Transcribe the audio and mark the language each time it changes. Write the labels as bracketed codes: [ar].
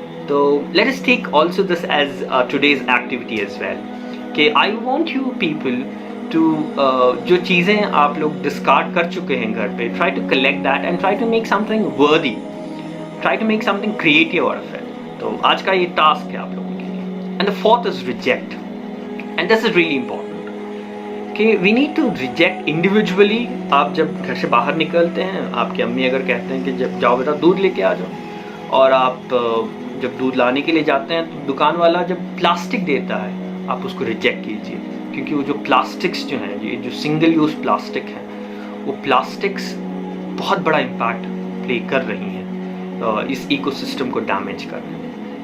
[en] تو let us take also this as today's activity as well کہ I want you people to [ur] جو چیزیں آپ لوگ ڈسکارڈ کر چکے ہیں گھر پہ, [en] Try to collect that and try to make something worthy, try to make something creative out of it. [ur] تو آج کا یہ ٹاسک ہے آپ لوگوں کے لیے. [en] And the fourth is reject, and this is really important کہ we need to reject individually. [ur] آپ جب گھر سے باہر نکلتے ہیں, آپ کی امی اگر کہتے ہیں کہ جب جاؤ بیٹا دودھ لے کے آ جاؤ, اور آپ جب دودھ لانے کے لیے جاتے ہیں تو دکان والا جب پلاسٹک دیتا ہے آپ اس کو ریجیکٹ کیجیے, کیونکہ وہ جو پلاسٹکس جو ہیں, یہ جو سنگل یوز پلاسٹک ہیں, وہ پلاسٹکس بہت بڑا امپیکٹ پلے کر رہی ہیں اس ایکو سسٹم کو ڈیمیج کر رہی ہیں.